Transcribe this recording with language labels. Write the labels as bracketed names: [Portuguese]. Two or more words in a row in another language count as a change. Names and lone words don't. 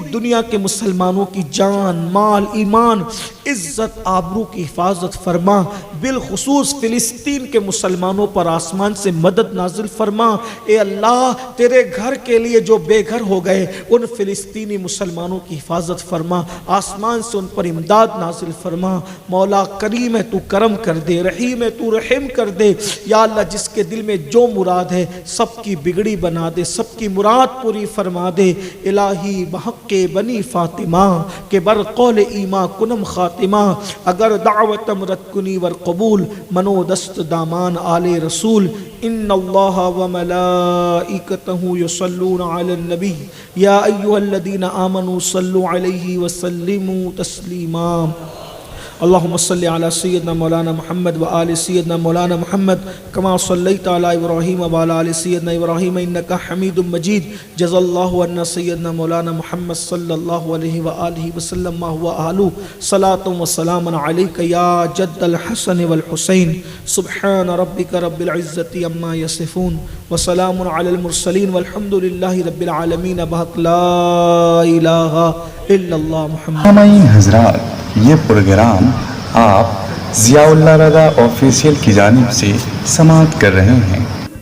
[Urdu] دنیا کے مسلمانوں کی جان مال ایمان عزت آبرو کی حفاظت فرما، بالخصوص فلسطین کے مسلمانوں پر آسمان سے مدد نازل فرما، اے اللہ تیرے گھر کے لیے جو بے گھر ہو گئے ان فلسطینی مسلمانوں کی حفاظت فرما، آسمان سے ان پر امداد نازل فرما، مولا کریم ہے تو کرم کر دے، رحیم ہے تو رحم کر دے، یا اللہ جس کے دل میں جو مراد ہے سب کی بگڑی بنا دے، سب کی مراد پوری فرما دے، [Persian] الہی بحق بنی فاطمہ کے بر قول ایما کنم خاتمہ، اگر دعوت مرد کنی ور قبول منو دست دامان آل رسول، [Arabic] ان اللہ و ملائکتہ یصلون علی النبی یا ایھا الذین آمنوا آمنوا صلوا علیہ وسلموا تسلیما اللهم صل على سيدنا مولانا محمد وآل سيدنا مولانا محمد كما صليت على إبراهيم وعلى آل سيدنا إبراهيم إنك حميد مجيد جزا الله عنا سيدنا مولانا محمد صلى الله عليه وآله وسلم ما هو أهله صلاة وسلام عليك يا جد الحسن والحسين سبحان ربك رب العزة عما يصفون وسلام على المرسلين والحمد لله رب العالمين بحق لا إله إلا الله محمد. [Urdu] سامعین حضرات، یہ پروگرام آپ ضیاء اللہ رضا آفیشیل کی جانب سے سماعت کر رہے ہیں.